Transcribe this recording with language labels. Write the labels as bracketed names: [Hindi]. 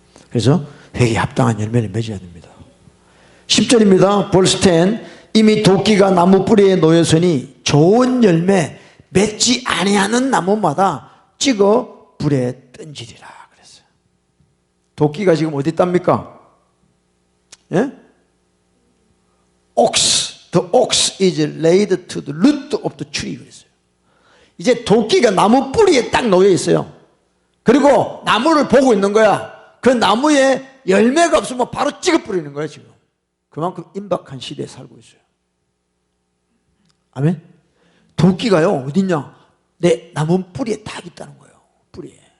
[Korean] 그래서 회개에 합당한 열매를 맺어야 됩니다. 10절입니다. 벌스 10. 이미 도끼가 나무 뿌리에 놓였으니 좋은 열매 맺지 아니하는 나무마다 찍어 불에 던지리라 그랬어요. 도끼가 지금 어디 있답니까? 예? [English] Ox, the ox is laid to the root of the tree [Korean] 그랬어요. 이제 도끼가 나무 뿌리에 딱 놓여 있어요. 그리고 나무를 보고 있는 거야. 그 나무에 열매가 없으면 바로 찍어 뿌리는 거야, 지금. 그만큼 임박한 시대에 살고 있어요. 아멘? 도끼가요, 어딨냐? 내 나무 뿌리에 딱 있다는 거예요. 뿌리에.